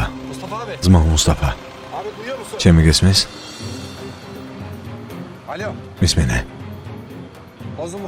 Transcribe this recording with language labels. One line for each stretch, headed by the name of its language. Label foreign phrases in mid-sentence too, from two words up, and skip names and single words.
Turkish: Mustafa abi.
Georgian: ძმაო მუსტაფა.
Turkish: Abi duyuyor musun?
Georgian: ჩემი გესმის?
Turkish: Alo.
Georgian: მისმენე,
Turkish: Bozulmuş.